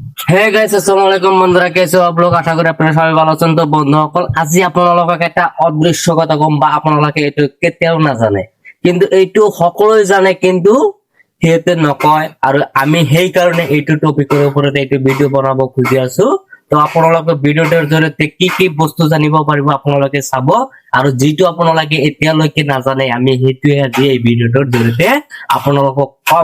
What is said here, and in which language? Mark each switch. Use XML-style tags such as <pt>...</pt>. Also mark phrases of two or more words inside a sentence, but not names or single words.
<en>hey guys,</en> <bn>আসসালামু আলাইকুম বন্ধুরা।</bn> <hi>कैसे आप लोग?</hi> <bn>আশা করি আপনারা সবাই ভালো আছেন।</bn> <as>তো বন্ধুসকল, আজি আপোনালোকক এটা অদৃশ্য কথা কম, বা আপোনালোকে এইটো কেতিয়াও নাজানে, কিন্তু এইটো সকলোৱে জানে, কিন্তু সিহঁতে নকয়। আৰু আমি সেই কাৰণে এইটো টপিকৰ ওপৰত এইটো ভিডিঅ' বনাব খুজি আছো। তো আপোনালোকে ভিডিঅ'টোৰ জৰিয়তে কি কি বস্তু জানিব পাৰিব আপোনালোকে চাব, আৰু যিটো আপোনালোকে এতিয়ালৈকে নাজানে আমি সেইটোৱে আজি এই ভিডিঅ'টোৰ জৰিয়তে আপোনালোকক কম।</as>